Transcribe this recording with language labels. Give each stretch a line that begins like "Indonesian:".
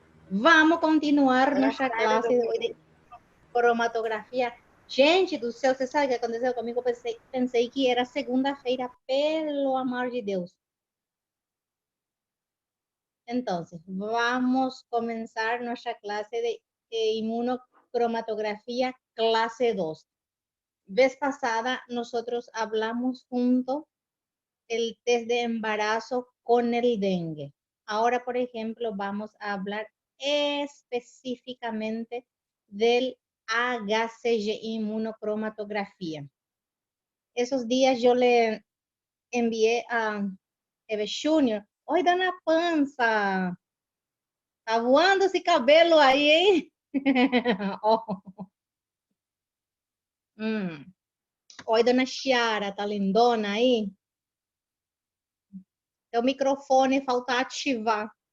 Spanish: Vamos a continuar nuestra clase de hoy de cromatografia.
Portuguese: Gente do céu, você sabe o que aconteceu comigo? Eu pensei que era segunda-feira, pelo amor de Deus.
Spanish: Entonces, vamos a comenzar nuestra clase de inmunocromatografía clase 2. Vez pasada, nosotros hablamos junto el test de embarazo con el dengue. Ahora, por ejemplo, vamos a hablar específicamente del HCG inmunocromatografía. Esos días yo le envié a Eve Júnior.
Portuguese: Oi, dona Pança, tá voando esse cabelo aí, hein? Oh. Oi, dona Chiara, tá lindona aí? Seu microfone falta ativar.